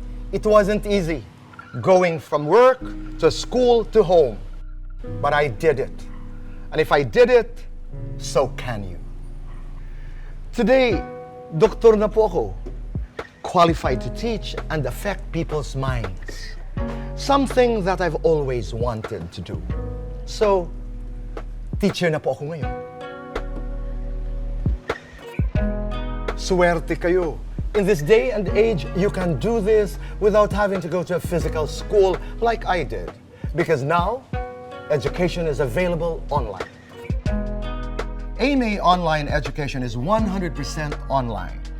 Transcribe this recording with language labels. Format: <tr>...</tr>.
<en>It wasn't easy, going from work to school to home. But I did it. And if I did it, so can you. Today,</en> <tl>doktor na po ako,</tl> <en>qualified to teach and affect people's minds. Something that I've always wanted to do.</en> <tl>So, teacher na po ako ngayon. Suwerte kayo.</tl> <en>In this day and age, you can do this without having to go to a physical school like I did. Because now, education is available online. AMA Online Education is 100% online.</en>